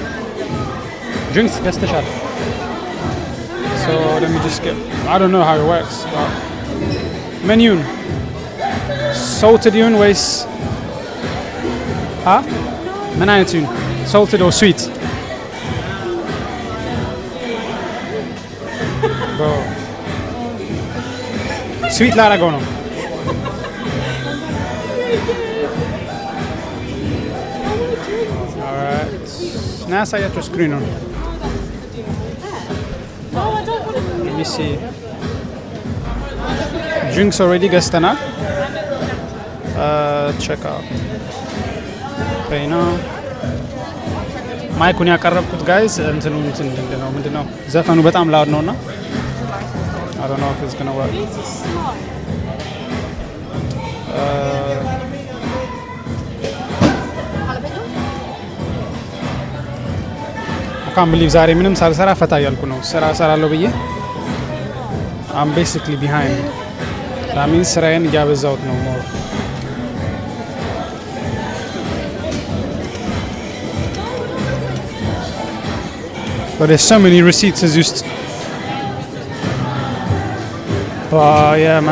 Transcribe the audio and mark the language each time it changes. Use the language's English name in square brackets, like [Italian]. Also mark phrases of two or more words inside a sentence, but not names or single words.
[English] So let me just get, I don't know how it works, but menu salted yun [Amharic] ወይስ ምን አይነት ይሁን? [English] salted or sweet? [Amharic] ስዊት ላደርገው ነው። ና ያሳያቸው ስክሪኑን። [English] drinks already [Amharic] ገዝተናል። [English] check out [Amharic] ፔና ማይኩን ያቀረብኩት ጋይዝ ምንድነው ዘፈኑ በጣም ላውድ ነውና [English] I don't know if it's gonna work. I can't believe [Amharic] ዛሬ ምንም ሳልሰራ ፈታ እያልኩ ነው። ስራ እሰራለሁ ብዬ [English] I'm basically behind. That means [Amharic] ስራዬን እያበዛሁት ነው [English] more. But there's so many receipts [Amharic] እዚህ ውስጥ [English] yeah man.